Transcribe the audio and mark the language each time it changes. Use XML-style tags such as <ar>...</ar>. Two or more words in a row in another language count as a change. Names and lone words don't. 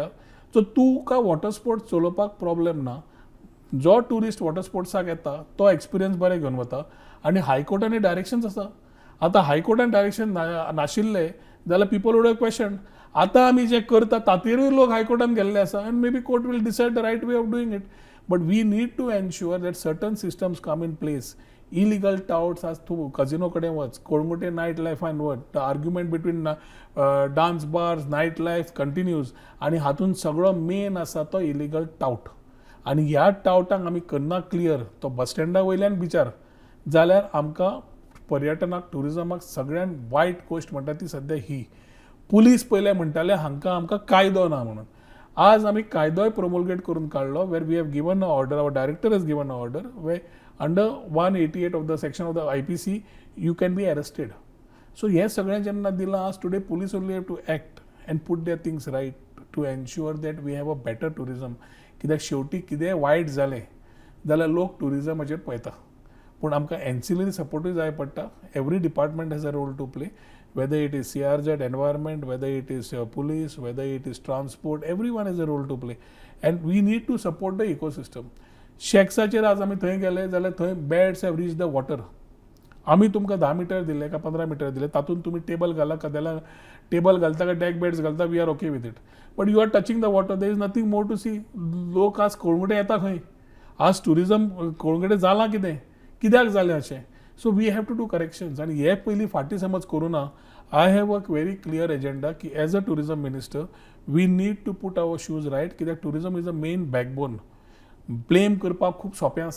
<kok>सो तुका</kok> <en>water sports</en> <kok>चलोवपाक प्रॉब्लेम ना. जो टुरिस्ट वॉटर स्पोर्ट्साक येता तो एक्सपिरियन्स बरें घेवन वता. आनी हायकोर्टानी डायरेक्शन्स आसा. आतां हायकोर्टान डायरेक्शन नाशिल्ले जाल्यार</kok> <en>people would have question.</en> <kok>आतां आमी जें करता ताचेरूय लोक हायकोर्टान गेल्ले आसा, आनी</kok> <en>may be court will decide the right way of doing it. But we need to ensure that certain systems come in place. Illegal touts as</en> <kok>तू कझिनो कडे वच, कोळंगुटे</kok> <en>night life</en> <kok>वच,</kok> <en>the argument between dance bars night life continues</en> <kok>आणि हातून सगळो मेन आसा तो</kok> <en>illegal tout.</en> <kok>आणि ह्या टावटांक आमी करना क्लियर तो बस स्टँडा वयल्यान बिचार जाल्यार आमकां पर्यटनाक टुरिजमाक सगळ्यान वायट गोश्ट म्हणटा ती सद्या ही. पुलीस पयले म्हणटाले हांकां आमकां कायदो ना म्हणून. आज आमी कायदोय प्रोमोलगेट करून काडलो</kok> <en>where we have given a order, our director has given a order we under 188 of the section of the IPC you can be arrested.</en> <kok>सो हे सगळें जेन्ना दिलां आज</kok> <en>today police only have to act and put their things right to ensure that we have a better tourism.</en> <kok>कित्याक शेवटी कितेंय वायट जालें जाल्यार लोक टुरिजमाचेर पळयता. पूण आमकां</kok> <en>ancillary support</en> <kok>जाय पडटा.</kok> <en>Every department has a role to play, whether it is CRZ, environment, whether it is police, whether it is transport, everyone has a role to play. And we need to support the ecosystem.</en> <kok>शेक्साचेर आज आमी थंय गेले जाल्यार थंय</kok> <en>beds have reach the water.</en> <kok>आमी तुमकां 10 मीटर दिले का 15 मीटर दिले, तातूंत तुमी टेबल घाला कदेला टेबल घालता का</kok> <en>deck beds</en> <kok>घालता,</kok> <en>We are OK with it. But you are touching the water, there is nothing more to see.</en> <kok>लोक आज कोळंगुटे येता खंय, आज टुरिजम कोळंगुटे जालां कितें, कित्याक जालें अशें.</kok> <en>So we have to do corrections.</en> <kok>आनी हे पयलीं फाटीं समज करूं ना,</kok> <en>I have a very clear agenda की as a tourism minister we need to put our shoes right.</en> <kok>कित्याक</kok> <en>tourism is a main backbone.</en> <kok>ब्लेम करपाक खूब सोंपें आसा.</kok>